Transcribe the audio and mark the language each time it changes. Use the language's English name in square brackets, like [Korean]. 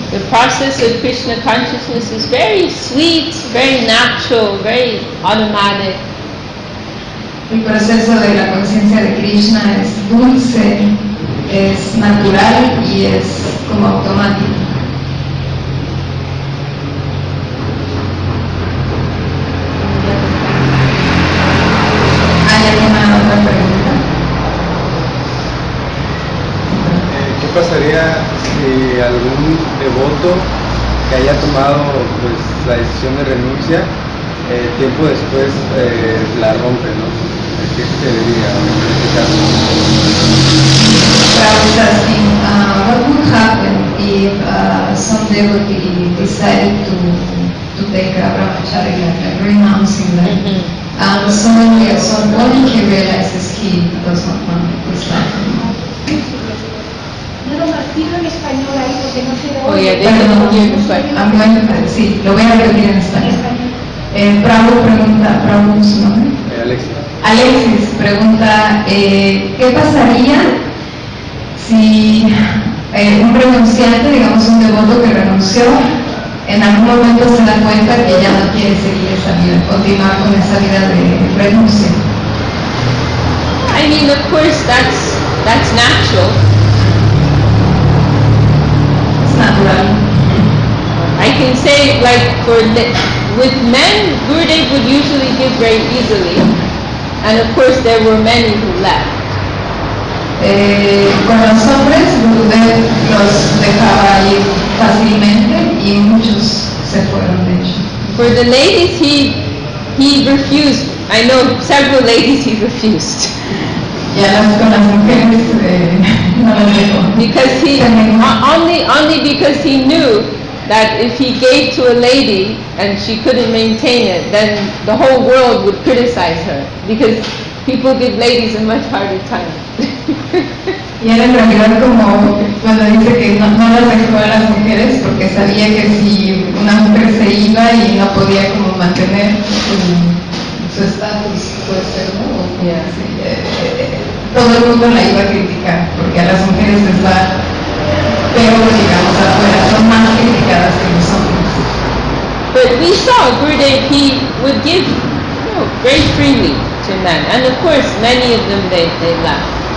[English] The process of Krishna consciousness is very sweet, very natural, very automatic. [Spanish] El proceso de la conciencia de Krishna es dulce, es natural y es como automático. ¿Hay alguna otra pregunta? ¿Qué pasaría si algún devoto que haya tomado pues la decisión de renuncia tiempo después la rompe, ¿no? ¿Qué se diría en este caso? [English] Prabhu's asking, what would happen if some devotee decided to take a brahmacharya, like renouncing that, and suddenly at some point he realizes he does not want this life anymore? [Spanish] No lo martiro en español ahí porque no sé de [English] Oh, yeah, [Spanish] dónde. [English] they can hear the question. I'm going to, [Spanish] sí, lo voy a repetir en español. Prabhu pregunta, Prabhu su nombre. Alexia. Alexis pregunta, ¿qué pasaría si un renunciante, digamos un devoto que renunció, en algún momento se da cuenta que ya no quiere seguir esa vida, continuar con esa vida de renuncia? [English] I mean, of course, that's natural. [Spanish] Es natural. [English] I can say, like, with men, Gurudev would usually give very easily, and of course there were many who left. [Spanish] Con los hombres, Gurudev los dejaba ir fácilmente y muchos se fueron, de hecho. [English] For the ladies, he refused. I know several ladies he refused. [Spanish] Ya con las mujeres no las dejó. [English] Because only because he knew that if he gave to a lady and she couldn't maintain it, then the whole world would criticize her, because people give ladies a much harder time. [Spanish] Y él en realidad como cuando dice que no las dejó a las mujeres porque sabía que si una mujer se iba y no podía como mantener su estatus, puede ser, ¿no? [English] Yeah. [Spanish] Sí, todo el mundo la iba a criticar porque a las mujeres les va peor, digamos, afuera, son más criticadas que los hombres. [English] But we saw Gurudev, he would give very freely to men, and of course many of them they left.